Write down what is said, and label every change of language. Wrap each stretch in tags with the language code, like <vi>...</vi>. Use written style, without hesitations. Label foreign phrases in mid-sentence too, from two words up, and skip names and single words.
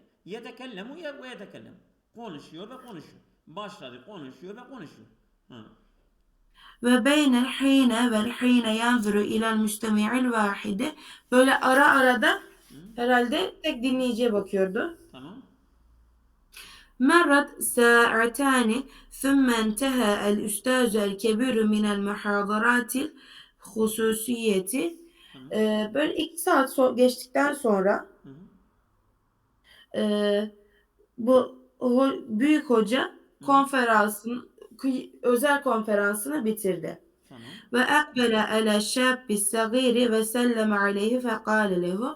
<ar>يتكلم ويتكلم.</ar> <tr>Konuşuyor ve konuşuyor. Başladı konuşuyor ve konuşuyor. Hı.</tr> <ar>وبين الحين والحين ينظر إلى المستمع الواحد</ar> <tr>böyle ara ara da Hı. herhalde tek dinleyiciye bakıyordu. Tamam.</tr> <ar>مرت ساعتان ثم انتهى الأستاذ الكبير من المحاضرات الخصوصية</ar> <tr>Tamam. böyle 2 saat geçtikten sonra Hı. e, bu büyük hoca Hı. konferansın özel konferansını bitirdi. Tamam.</tr> <ar>وأقبل على الشاب الصغير وسلم عليه فقال له.</ar>